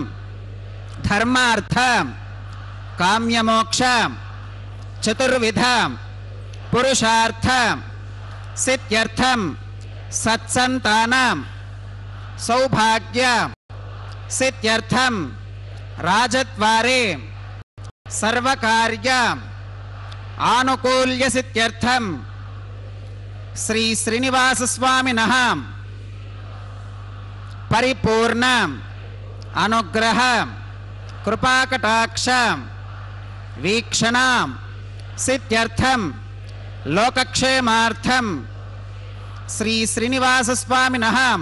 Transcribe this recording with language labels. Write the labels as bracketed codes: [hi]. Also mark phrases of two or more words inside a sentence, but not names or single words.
[sa] ధర్మార్థ కామ్యమోక్ష చతుర్విధ పురుషార్థ సిద్ధ్యర్థం సత్సంతానం సౌభాగ్య సిద్ధ్యర్థం రాజద్వారే సర్వకార్య ఆనుకూల్య సిద్ధ్యర్థం श्री श्रीनिवास स्वामिनः परिपूर्ण अनुग्रह कृपाकटाक्ष वीक्षण सिद्ध्यर्थं लोकक्षेमार्थं श्री श्रीनिवास स्वामिनः